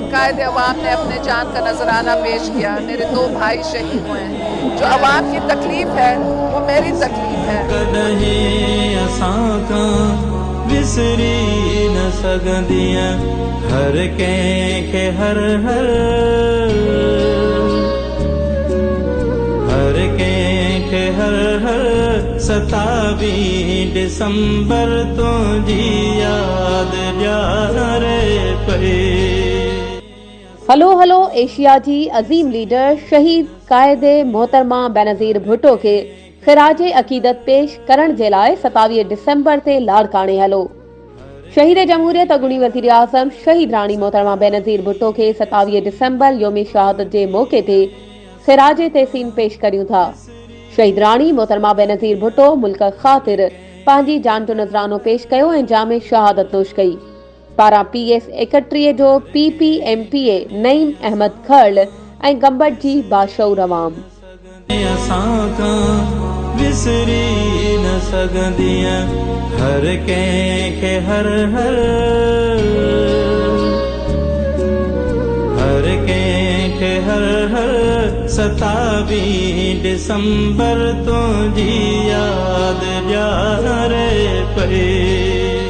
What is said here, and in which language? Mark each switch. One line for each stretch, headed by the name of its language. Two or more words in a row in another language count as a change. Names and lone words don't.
Urdu: قائد عوام نے اپنے جان کا نذرانہ پیش کیا. میرے 2 بھائی شہید ہوئے ہیں. جو عوام کی تکلیف ہے وہ میری تکلیف ہے.
Sindhi: विसरी न सगंदियां हर के हर हर हर के हर हर 27 दिसंबर तो जी याद जा रे पे। हलो हलो एशिया जी अजीम लीडर शहीद कायदे मोहतरमा बेनज़ीर भुट्टो के खिराज अकीदत पेश करण जे लाइ 27 दिसंबर ते लाड़काणे हलो। शहीद जमहूरियत अॻूणी वज़ीर आज़म शहीद राणी मोहतरमा बेनज़ीर भुट्टो के 27 दिसंबर योम शहादत जे मौके ते खिराज तहसीन पेश करियूं था। शहीद राणी मोहतरमा बेनज़ीर भुट्टो मुल्क ख़ातिर पंहिंजी जान जो नज़रानो पेश कयो ऐं जाम शहादत नोश कई। पारां PS 31 जो PPMPA नईम अहमद खर्ल ऐं गंबट जी बाशऊर अवाम। विसरी न सगंदियां हर के हर हर हर के हर हर 27 दिसंबर तो जी याद जा रे पे।